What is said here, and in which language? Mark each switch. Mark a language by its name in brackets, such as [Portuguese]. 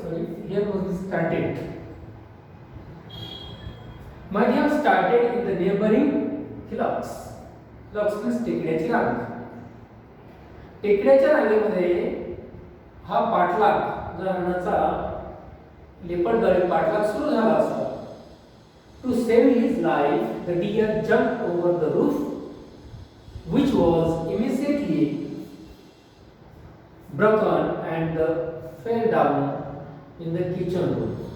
[English] Sorry, here was started. Might have started in the neighboring hillocks. Hillocks means [Marathi] टेकड्याची रांग. टेकड्याच्या रांगेमध्ये हा पाठलाग उदाहरणाचा लेपर्डद्वारे पाठलाग सुरू झाला असता. [English] To save his life, the deer jumped over the roof, which was immediately broken and fell down in the kitchen room.